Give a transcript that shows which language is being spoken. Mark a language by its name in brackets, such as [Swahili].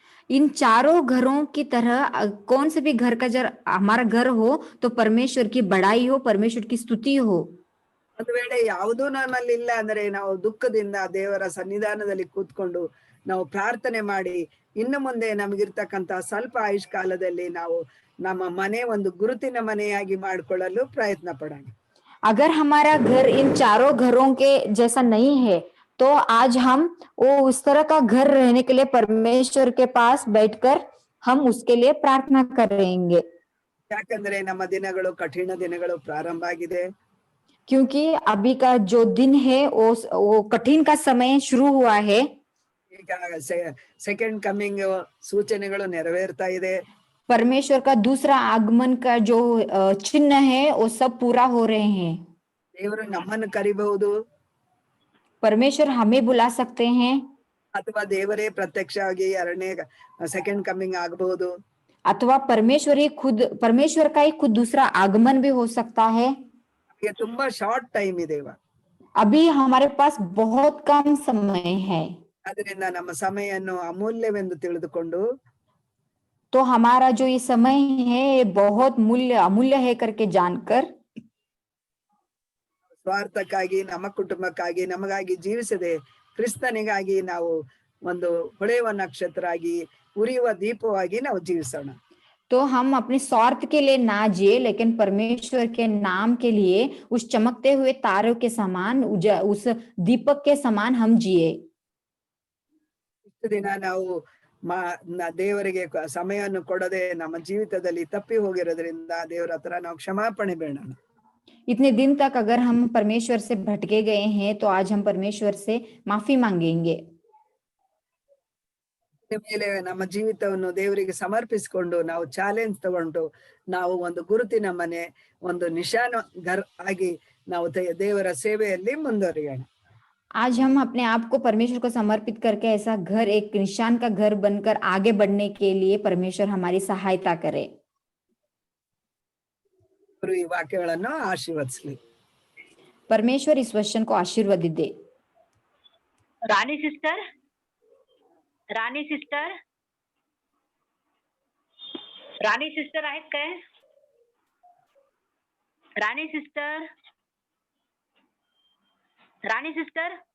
[Hindi] इन चारों घरों की तरह कौन से भी घर का जब हमारा घर हो तो परमेश्वर की बड़ाई हो, परमेश्वर की स्तुति हो। [Kannada] ಒಂದು ವೇಳೆ ಯಾವುದೂ ನಮ್ಮಲ್ಲಿ ಇಲ್ಲ ಅಂದ್ರೆ ನಾವು ದುಃಖದಿಂದ ದೇವರ ಸನ್ನಿಧಾನದಲ್ಲಿ ಕೂತ್ಕೊಂಡು ನಾವು ಪ್ರಾರ್ಥನೆ ಮಾಡಿ ಇನ್ನು ಮುಂದೆ ನಮಗಿರ್ತಕ್ಕಂತ ಸ್ವಲ್ಪ ಆಯುಷ್ ಕಾಲದಲ್ಲಿ ನಾವು ನಮ್ಮ ಮನೆ ಒಂದು ಗುರುತಿನ ಮನೆಯಾಗಿ ಮಾಡಿಕೊಳ್ಳಲು ಪ್ರಯತ್ನ ಪಡೋಣ. [Hindi] अगर हमारा घर इन चारों घरों के जैसा नहीं है तो आज हम वो उस तरह का घर रहने के लिए परमेश्वर के पास बैठकर हम उसके लिए प्रार्थना करेंगे। [Kannada] ಯಾಕಂದ್ರೆ ನಮ್ಮ ದಿನಗಳು ಕಠಿಣ ದಿನಗಳು ಪ್ರಾರಂಭ ಆಗಿದೆ. [Hindi] क्योंकि अभी का जो दिन है वो कठिन का समय शुरू हुआ है। [Kannada] ಈಗ ಸೆಕೆಂಡ್ ಕಮಿಂಗ್ ಸೂಚನೆಗಳು ನೆರವೇರ್ತಾ ಇದೆ. [Hindi] परमेश्वर का दूसरा आगमन का जो चिन्ह है वो सब पूरा हो रहे हैं। [Kannada] ದೇವರು ನಮ್ಮನ್ನು ಕರಿಬಹುದು [Hindi] परमेश्वर हमें बुला सकते हैं [Kannada] ಅಥವಾ ದೇವರೇ ಪ್ರತ್ಯಕ್ಷವಾಗಿ ಎರಡನೇ ಸೆಕೆಂಡ್ ಕಮಿಂಗ್ ಆಗಬಹುದು. [Hindi] अथवा परमेश्वर का ही खुद दूसरा आगमन भी हो सकता है। [Kannada] ನಮಗೆ ತುಂಬಾ [English] short time [Kannada] ಇದೆ ಇವಾಗ. [Hindi] अभी हमारे पास बहुत कम समय है, [Kannada] ಅದರಿಂದ ನಮ್ಮ ಸಮಯವನ್ನು ಅಮೂಲ್ಯವೆಂದು ತಿಳಿದುಕೊಂಡು [Hindi] तो हमारा जो ये समय है ये बहुत अमूल्य है करके जानकर [Kannada] ಸ್ವಾರ್ಥಕ್ಕಾಗಿ ನಮ್ಮ ಕುಟುಂಬಕ್ಕಾಗಿ ನಮಗಾಗಿ ಜೀವಿಸದೆ ಕ್ರಿಸ್ತನಿಗಾಗಿ ನಾವು ಒಂದು ಹೊಳೆಯುವ ನಕ್ಷತ್ರ ಆಗಿ ಉರಿಯುವ ದೀಪವಾಗಿ ನಾವು ಜೀವಿಸೋಣ. [Hindi] तो हम अपने स्वार्थ के लिए ना जिए लेकिन परमेश्वर के नाम के लिए उस चमकते हुए तारों के समान उस दीपक के समान हम जिए। [Kannada] ಇಷ್ಟು ದಿನ ನಾವು ದೇವರಿಗೆ ಸಮಯವನ್ನು ಕೊಡದೆ ನಮ್ಮ ಜೀವಿತದಲ್ಲಿ ತಪ್ಪಿ ಹೋಗಿರೋದ್ರಿಂದ ದೇವರ ಹತ್ರ ನಾವು ಕ್ಷಮಾಪಣೆ ಬೇಡೋಣ. [Hindi] इतने दिन तक अगर हम परमेश्वर से भटके गए हैं तो आज हम परमेश्वर से माफी मांगेंगे। [Kannada] ಮೇಲೆ ನಮ್ಮ ಜೀವಿತವನ್ನು ದೇವರಿಗೆ ಸಮರ್ಪಿಸಿಕೊಂಡು ನಾವು ಚಾಲೆಂಜ್ ತಗೊಂಡು ನಾವು ಒಂದು ಗುರುತಿನ ಮನೆ ಒಂದು ನಿಶಾನ ಘರ್ ಆಗಿ ನಾವು ದೇವರ ಸೇವೆಯಲ್ಲಿ ಮುಂದುವರಿಯೋಣ. [Hindi] आज हम अपने आप को परमेश्वर को समर्पित करके ऐसा घर, एक निशान का घर बनकर आगे बढ़ने के लिए परमेश्वर हमारी सहायता करे। [Kannada] ಈ ವಾಕ್ಯಗಳನ್ನು ಆಶೀರ್ವದಿಸಲಿ. [Hindi] परमेश्वर इस वचन को आशीर्वादित दे। [Marathi] रानी सिस्टर, राणी सिस्टर, राणी सिस्टर आहेत काय? राणी सिस्टर, राणी सिस्टर,